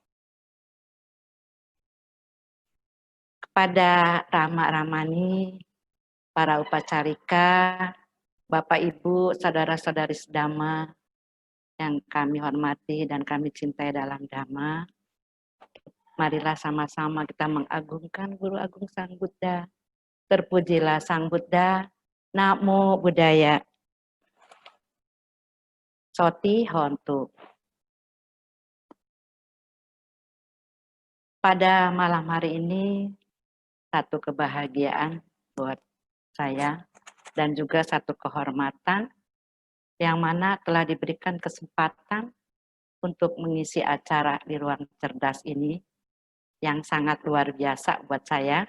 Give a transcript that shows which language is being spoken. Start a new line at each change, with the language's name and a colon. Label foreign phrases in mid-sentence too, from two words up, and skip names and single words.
Indonesian: Kepada Rama-Ramani, para upacarika, Bapak Ibu, saudara-saudari sedhamma yang kami hormati dan kami cintai dalam Dhamma, marilah sama-sama kita mengagungkan Guru Agung Sang Buddha. Terpujilah Sang Buddha,
Pali: Namo Buddhaya. Soti Hontu.
Indonesian: Pada malam hari ini, satu kebahagiaan buat saya dan juga satu kehormatan yang mana telah diberikan kesempatan untuk mengisi acara di ruang cerdas ini yang sangat luar biasa buat saya.